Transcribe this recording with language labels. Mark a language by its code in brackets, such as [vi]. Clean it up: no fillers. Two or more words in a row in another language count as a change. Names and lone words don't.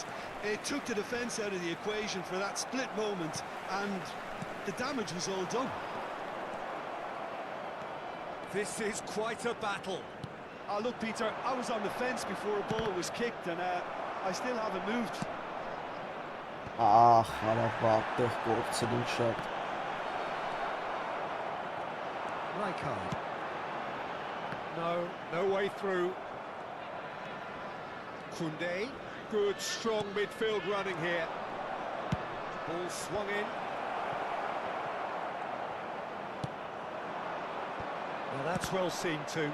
[en] It took the defence out of the equation for that split moment, and the damage was all done. This is quite a battle. Look, Peter, I was on the fence before a ball was kicked, and I still haven't moved. [hy] Ահ, հարավատեղ կորցրին շատ։ [en] Rijkaard. No way through. Koundé. Good, strong midfield running here. Ball swung in. Well, that's well seen too.